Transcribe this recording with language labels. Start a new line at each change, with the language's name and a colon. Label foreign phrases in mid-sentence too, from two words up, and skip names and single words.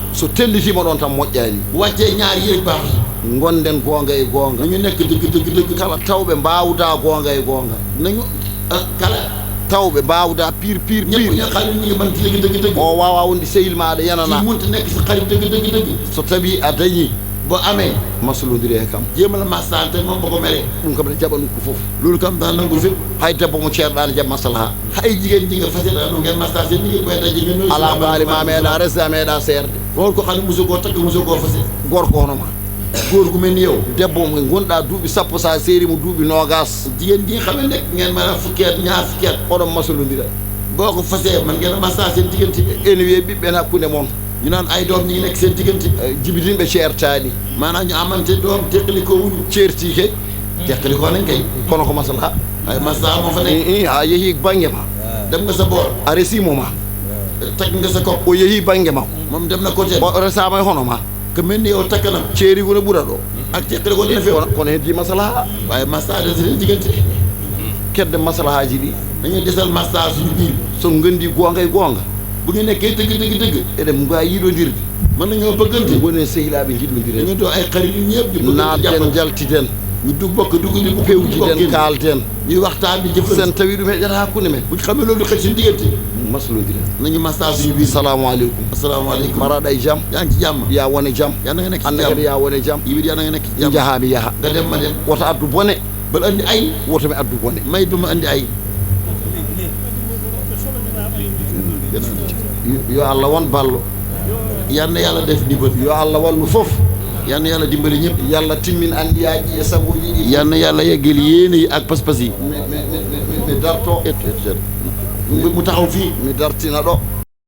Fula: so tellitima ɗon tan moƴƴani
Wolof: bu wàccee ñaar yi rek baax
Fula: gonden goonga e goonga
Wolof: nañu nekk dëgg
Fula: kala tawɓe mbawda goonga e goonga
Wolof: nañu kala
Fula: tawɓe mbawda pire
Wolof: ñëpp ñoo xam ne ñu ngi mën dëgg
Fula: o wawa wonde sehil maɗa yanana
Wolof: ci munta nekk si xarit dëgg
Fula: so tawi a dañi
Wolof: boo amee
Fula: maslodiri e kam
Wolof: jéemal massante moom ba ko meree
Fula: ɗum kam ne jaɓa ɗum ko fof
Wolof: loolu kam daan nangu fépp
Fula: hay debbo mo ceerɗa ne jaɓ maslaha
Wolof: hay jigéen ji nga faseta no ngeen massage seen liggéey boy daji ngeen
Fula: ala baali ma meeɗa resde a meeɗa seerde
Wolof: woon ko xam ne mosu koo takk mosu koo fase
Fula: gorko hono ma
Wolof: góor gu mel ni yow
Fula: debbo mo gonɗa duuɓi sappo sa seeri mo duuɓi nogas
Wolof: jigéen ji nga xam ne nekk ngeen mën a fukki at ñaar fukki at
Fula: oɗon maslodira
Wolof: boo ko fasee man ngeen a massage seen diggante
Fula: ene wiye ɓiɓɓen hakkude moon
Wolof: ñu naan ay doom ñi ngi nekk seen diggante
Fula: jibitinɓe ceertaani
Wolof: maanaam ñu amante doom teqali ko wuñu
Fula: ceerti ke
Wolof: teqali ko nañ kay
Fula: kono ko maslaha
Wolof: ay maslaha moo fa nekk
Fula: a yeehi bange ma
Wolof: dem nga sa boor
Fula: a resimo ma
Wolof: teg nga sa kopp
Fula: o yeehi bange ma
Wolof: moom dem na côté
Fula: o resama e hono ma
Wolof: ko mel ni yow takk na
Fula: ceeri ko ne ɓura ɗo
Wolof: ak teqali ko dina feew
Fula: kono heddi maslaha
Wolof: waaye maslaha de seen diggante
Fula: kedde maslahaji ɗi
Wolof: dañuy desal maslaha suñu biir
Fula: so gondi goonga e goonga
Wolof: bu ñu nekkee dëgg
Fula: eɗen mbawi yiɗodirde
Wolof: mën nañoo bëggante
Fula: woni sehilaɓe jiɗodire
Wolof: dañu doo ay xarit yu ñëpp di
Fula: naaten jaltiten
Wolof: ñu dugg bokk dugg di
Fula: pewjiden kaalten
Wolof: ñuy waxtaan di jëf
Fula: sen tawi ɗum heƴata hakkude men
Wolof: buñ xamee loolu xëj suñu diggante
Fula: maslodira
Wolof: nañu mastaa suñu biir.
Fula: salaamaaleykum
Wolof: asalaamaaleykum.
Fula: maraɗa e jaam
Wolof: yaa ngi ci jàmm.
Fula: ya wone jaam
Wolof: yàlla na nga nekk ci anna jàmm.
Fula: kadi ya wone jaam
Wolof: yi yàlla na nga nekk ci jàmm.
Fula: jahaami yaha
Wolof: nga dem ma dem.
Fula: woto addu bone
Wolof: bal andi ay.
Fula: woto mi addu bone
Wolof: may duma andi ay.
Fula: yo allah won ballo
Wolof: yal na yàlla def ndimbal.
Fula: yo allah wallu fof
Wolof: yal na yàlla dimbali ñëpp.
Fula: yalla timmin andiyaji e sagoji ɗi
Wolof: yal na yàlla yeggal yéene yi ak pas-pas yi.
Fula: mi darto
Wolof: mu taxaw fii.
Fula: mi dartina ɗo